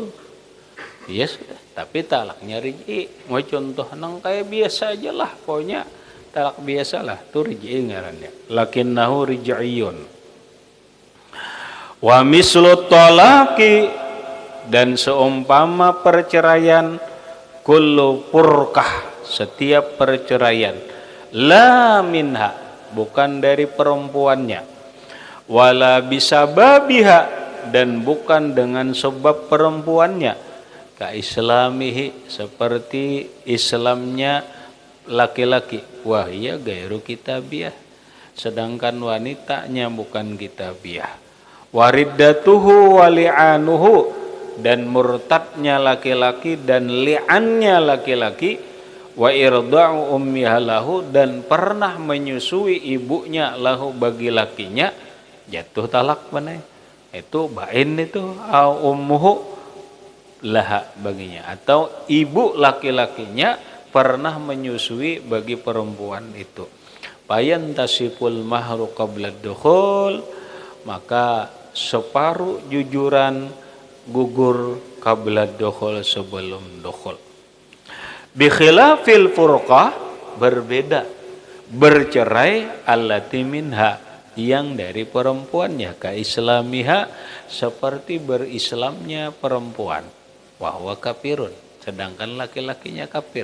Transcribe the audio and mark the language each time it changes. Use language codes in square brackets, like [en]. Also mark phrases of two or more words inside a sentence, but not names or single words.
[id] Yes, tapi talaknya rij'i. [bjn] Mau contoh nang kayak biasa aja lah, pokoknya talak biasa lah, itu rij'i ngarannya. [ar] لكنه رجعي. ومثل طلاق, [id] dan seumpama perceraian, [ar] كل فرقة, [id] setiap perceraian, [ar] لا منها, [id] bukan dari perempuannya, [ar] ولا بسببها, [id] dan bukan dengan sebab perempuannya, [ar] كإسلامه, [id] seperti Islamnya laki-laki, [ar] وهي غير كتابية, [id] sedangkan wanitanya bukan kitabiyah, [ar] وردته ولعانه, [id] dan murtadnya laki-laki dan li'annya laki-laki, [ar] وإرضاع أمها له, [id] dan pernah menyusui ibunya lahu bagi lakinya, jatuh talak benar. Itu bain itu, [ar] أو أمه لها [id] baginya, atau ibu laki-lakinya pernah menyusui bagi perempuan itu. [ar] بيان يتشطر المهر قبل دخول, [id] maka separuh jujuran gugur [ar] قبل دخول, [id] sebelum dukhul. [ar] بخلاف الفرقة, [id] berbeda bercerai [ar] التي منها, [id] yang dari perempuannya, [ar] كإسلامها [id] seperti berislamnya perempuan, [ar] وهو كافر [id] sedangkan laki-lakinya kafir.